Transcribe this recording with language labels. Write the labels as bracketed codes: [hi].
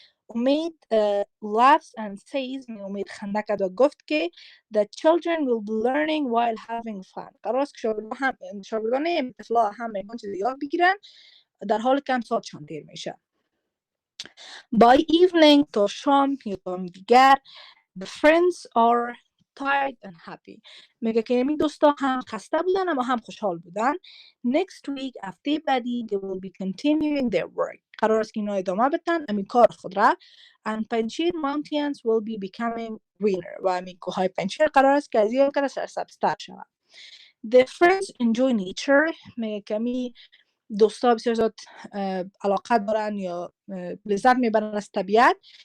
[en] امید laughs and says [fa] امید خنده کرد و گفت که [en] the children will be learning while having fun. [fa] قرار است که شاگردان طفلا هم میگن چیزی یاد بگیرن در حال که هم ساعتشان دیر میشه. [en] By evening [fa] تا شام یا تا دیگر [en] the friends are tired and happy. [fa] میگه که این دوستا هم خسته بودن اما هم خوشحال بودن. [en] Next week [fa] هفته بعدی [en] they will be continuing their work. [fa] قرار است که اینا ادامه بدن امی کار خود را. [en] And Panjshir mountains will be becoming greener. [fa] و امی کوههای پنجشیر قرار است که از این کار سرسبزتر شود. [en] The friends enjoy nature. [fa] میگه که امی دوستا بسیار زیاد علاقه دارن یا لذت میبرن از طبیعت.